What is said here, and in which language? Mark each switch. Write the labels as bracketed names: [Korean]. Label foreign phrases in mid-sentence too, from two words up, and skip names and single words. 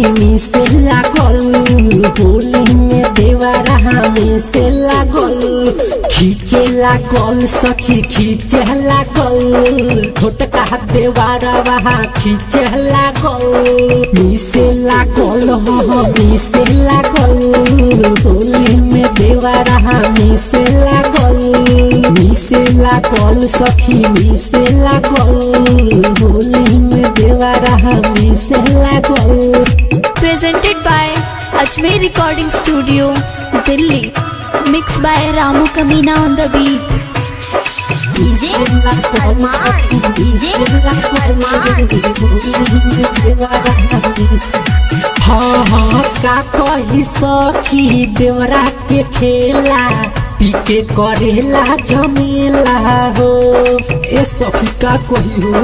[Bhojpuri] मिसेला गल होली में देवरा मिसेला गल खींचेला गल सखी खींचेला गल छोटका देवरा वहाँ खींचेला गल मिसेला गल हो मिसेला गल होली में देवरा मिसेला गल सखी मिसेला गल होली में देवरा मिसेला गल। [English] Presented by Ajmer Recording Studio, Delhi. Mixed by Ramu Kamina on the beat. [Bhojpuri] हाँ हाँ का कही सखी देवरा के खेला पीके करेला झमेला हो ए सखी का कही हो।